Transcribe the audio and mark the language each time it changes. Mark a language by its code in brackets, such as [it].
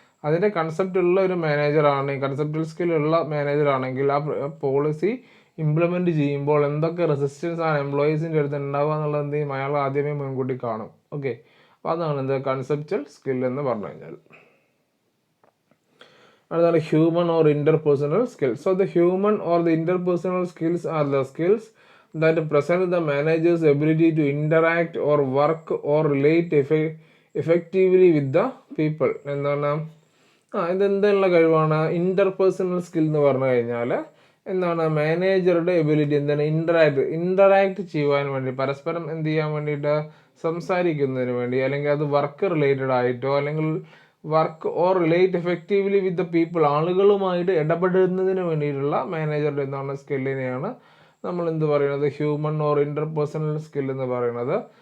[ml] അതിൻ്റെ കൺസെപ്റ്റ് ഉള്ള ഒരു മാനേജറാണ്, കൺസെപ്റ്റൽ സ്കിൽ ഉള്ള മാനേജറാണെങ്കിൽ ആ പോളിസി ഇംപ്ലിമെൻറ്റ് ചെയ്യുമ്പോൾ എന്തൊക്കെ റെസിസ്റ്റൻസ് ആണ് എംപ്ലോയീസിൻ്റെ അടുത്ത് ഉണ്ടാവുക എന്നുള്ളത് എന്ത് ചെയ്യും, അയാൾ ആദ്യമേ മുൻകൂട്ടി കാണും. ഓക്കെ, അപ്പോൾ അതാണ് എന്ത് കൺസെപ്റ്റൽ സ്കിൽ എന്ന് പറഞ്ഞു കഴിഞ്ഞാൽ. അടുത്താണ് human or interpersonal skills. [en] So the human or the interpersonal skills are the skills that present the manager's ability to interact or work or relate effectively with the people. [ml] എന്താണ് ഇതെന്തുള്ള കഴിവാണ്? Interpersonal skill എന്ന് പറഞ്ഞു കഴിഞ്ഞാൽ എന്താണ് മാനേജറുടെ ability എന്താണ് interact ചെയ്യുവാൻ വേണ്ടി, പരസ്പരം എന്ത് ചെയ്യാൻ വേണ്ടിയിട്ട്, സംസാരിക്കുന്നതിന് വേണ്ടി, അല്ലെങ്കിൽ അത് വർക്ക് റിലേറ്റഡ് ആയിട്ടോ അല്ലെങ്കിൽ work or relate effectively with the people, ആളുകളുമായിട്ട് ഇടപെടുന്നതിന് വേണ്ടിയിട്ടുള്ള മാനേജറുടെ എന്താണ് സ്കില്ലിനെയാണ് നമ്മൾ എന്ത് പറയുന്നത്, ഹ്യൂമൻ ഓർ ഇന്റർപേഴ്സണൽ സ്കിൽ എന്ന് പറയുന്നത്.